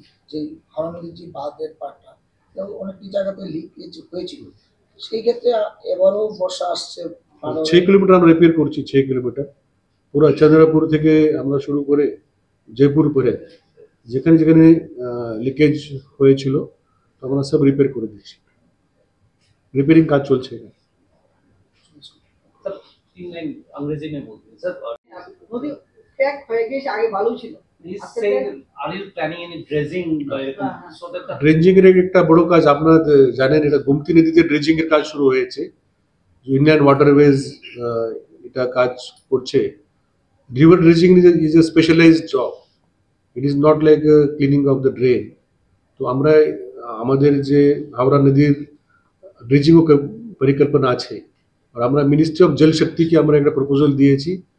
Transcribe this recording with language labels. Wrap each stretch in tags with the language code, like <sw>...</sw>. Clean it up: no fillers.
<bn>যে হাওড়া নদীর যে বাঁধের পাটটা অনেকটি জায়গাতে লিকেজ হয়েছিল, সেই ক্ষেত্রে এবারও বর্ষা আসছে, 6 কিলোমিটার আমরা রিপেয়ার করছি। 6 কিলোমিটার পুরো চন্দ্রপুর থেকে আমরা শুরু করে জয়পুর পরে যেখানে যেখানে লিকেজ হয়েছিল আমরা সব রিপেয়ার করে দিচ্ছি। রিপেয়ারিং কাজ চলছে।</bn> <hi>Sir, 3 लाइन अंग्रेजी में बोलते हैं sir.</hi> <bn>নদী প্যাক হয়ে গেছে, আগে ভালো ছিল।</bn> <en>He's saying, are you planning any dredging so that the</en> <bn>dredging এর একটা বড় কাজ আপনারা জানেন, এটা গোমতী নদীতে ড্রেজিং এর কাজ শুরু হয়েছে। ইনল্যান্ড ওয়াটারওয়েজ এটা কাজ করছে।</bn> <en>River dredging is a specialised job, it is not like cleaning of the drain.</en> <bn>তো আমরা আমাদের যে হাওড়া নদীর ড্রেজিংও পরিকল্পনা আছে, আর আমরা মিনিস্ট্রি অফ জল শক্তিকে আমরা একটা প্রপোজাল দিয়েছি।</bn>